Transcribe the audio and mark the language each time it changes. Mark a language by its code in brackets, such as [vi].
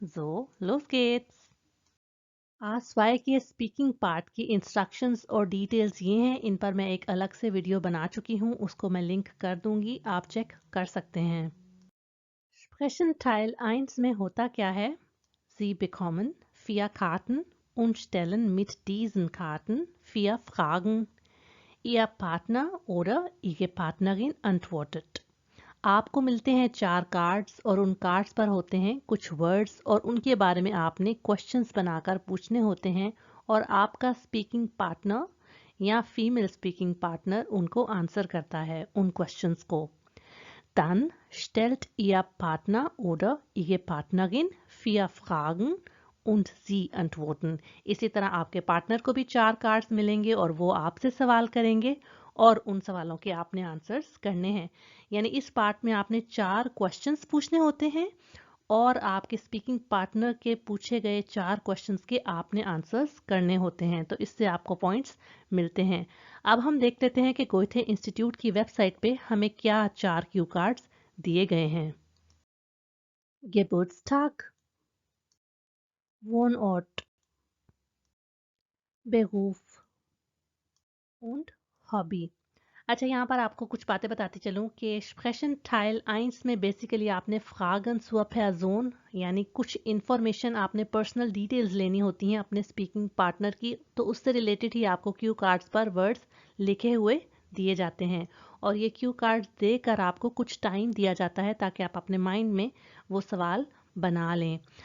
[de] So, los geht's! [hi] A2 की speaking part की instructions और डिटेल्स ये हैं, इन पर मैं एक अलग से वीडियो बना चुकी हूँ, उसको मैं लिंक कर दूंगी, आप चेक कर सकते हैं। Sprechen Teil 1 में होता क्या है? [de] Sie bekommen 4 Karten und stellen mit diesen Karten 4 Fragen. Ihr Partner oder Ihre Partnerin antwortet. [hi] आपको मिलते हैं 4 कार्ड्स और उन कार्ड्स पर होते हैं कुछ वर्ड्स और उनके बारे में आपने क्वेश्चंस बनाकर पूछने होते हैं और आपका स्पीकिंग पार्टनर या फीमेल स्पीकिंग पार्टनर उनको आंसर करता है उन क्वेश्चंस को। [de] Dann stellt Ihr Partner oder Ihre Partnerin 4 Fragen und Sie antworten. [hi] इसी तरह आपके पार्टनर को भी 4 कार्ड्स मिलेंगे और वो आपसे सवाल करेंगे और उन सवालों के आपने आंसर्स करने हैं। यानी इस पार्ट में आपने 4 क्वेश्चंस पूछने होते हैं और आपके स्पीकिंग पार्टनर के पूछे गए 4 क्वेश्चंस के आपने आंसर्स करने होते हैं, तो इससे आपको पॉइंट्स मिलते हैं। अब हम देख लेते हैं कि गोएथे इंस्टीट्यूट की वेबसाइट पे हमें क्या 4 क्यू कार्ड्स दिए गए हैं। [de] Geburtstag, Wohnort, Beruf und Hobby। [hi] अच्छा, यहाँ पर आपको कुछ बातें बताती चलूँ कि Sprechen Teil 1 में बेसिकली आपने [de] Fragen zur Person [hi] यानी कुछ इन्फॉर्मेशन आपने पर्सनल डिटेल्स लेनी होती हैं अपने स्पीकिंग पार्टनर की, तो उससे रिलेटेड ही आपको क्यू कार्ड्स पर वर्ड्स लिखे हुए दिए जाते हैं और ये क्यू कार्ड्स देकर आपको कुछ टाइम दिया जाता है ताकि आप अपने माइंड में वो सवाल बना लें।